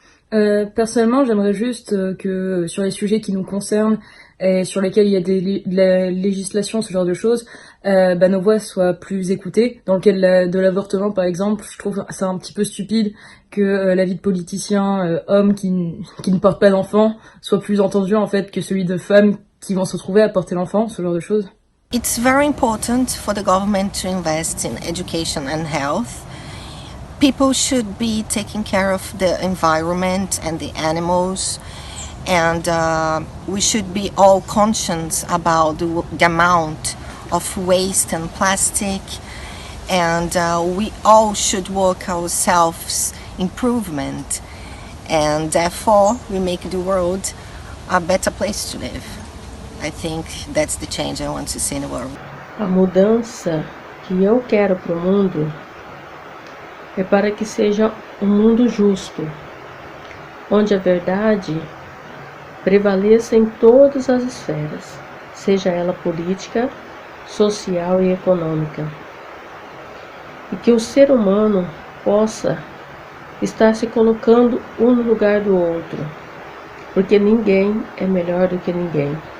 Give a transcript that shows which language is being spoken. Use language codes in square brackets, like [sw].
[fr] Personnellement, j'aimerais juste que sur les sujets qui nous concernent et sur lesquels il y a de la législation, ce genre de choses, nos voix soient plus écoutées. Dans le cas de l'avortement, par exemple, je trouve ça un petit peu stupide que la vie de politicien homme qui ne porte pas d'enfant soit plus entendu en fait que celui de femmes qui vont se retrouver à porter l'enfant, ce genre de choses. [en] It's very important for the government to invest in education and health. People should be taking care of the environment and the animals, and we should be all conscious about the amount of waste and plastic, and we all should work ourselves improvement, and therefore we make the world a better place to live. I think that's the change I want to see in the world. [pt] A mudança que eu quero para o mundo é para que seja um mundo justo, onde a verdade prevaleça em todas as esferas, seja ela política, social e econômica, e que o ser humano possa estar se colocando um no lugar do outro, porque ninguém é melhor do que ninguém.